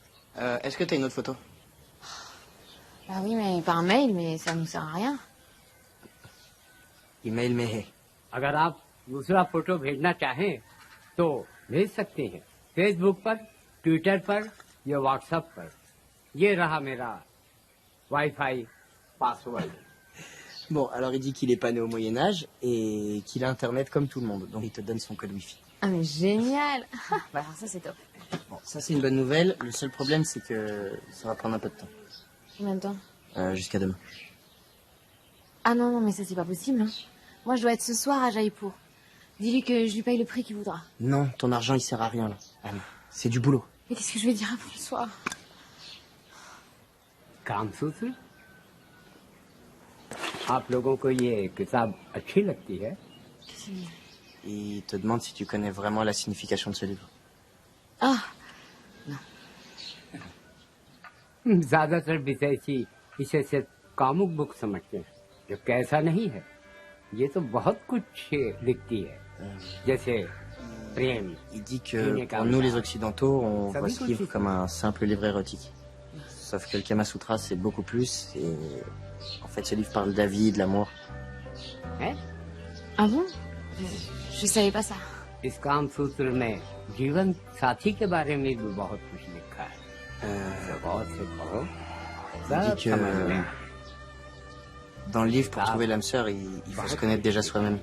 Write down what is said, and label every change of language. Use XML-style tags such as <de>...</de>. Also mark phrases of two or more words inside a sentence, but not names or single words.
<fr>Est-ce que t'as une autre photo? Bah oui, mais par mail, mais ça nous sert à rien.</fr> <hi>Email में है. अगर आप दूसरा फोटो भेजना चाहें तो भेज सकते हैं फेसबुक पर, ट्विटर पर या व्हाट्सएप पर. ये रहा मेरा</hi> <en>WiFi password.</en> <fr>Bon, alors il dit qu'il est pas né au Moyen-Âge et qu'il a Internet comme tout le monde. Donc il te donne son code Wi-Fi. Ah mais génial. Bah alors ça c'est top. Bon, ça c'est une bonne nouvelle. Le seul problème c'est que ça va prendre un peu de temps. Combien de temps? Jusqu'à demain. Ah non, non, mais ça c'est pas possible. Hein. Moi je dois être ce soir à Jaipur. Dis-lui que je lui paye le prix qu'il voudra. Non, ton argent il sert à rien là. Allez, c'est du boulot. Mais qu'est-ce que je vais dire avant le soir?</fr> <hi>कामसूत्र आप लोगों को ये किताब अच्छी लगती है?</hi> <fr>Il te demande si tu connais vraiment la signification de ce livre. Ah,</fr> <hi>ज्यादातर विदेशी इसे सिर्फ कामुक बुक समझते हैं, जबकि ऐसा नहीं है. ये तो बहुत कुछ लिखती है, जैसे प्रेम.</hi> <fr>Il dit que pour nous les occidentaux, on voit ce livre comme un simple livre érotique. Sauf que le Kama Sutra c'est beaucoup plus et en fait ce livre parle de la vie, de l'amour. Hein? Ah bon? Je savais pas ça.</fr> <hi>इस काम सूत्र में जीवन साथी के बारे में भी बहुत कुछ लिखा है. बहुत से पढ़ो</hi> <fr>On dit que dans le livre, pour trouver l'âme sœur, il faut se connaître déjà soi-même.</fr>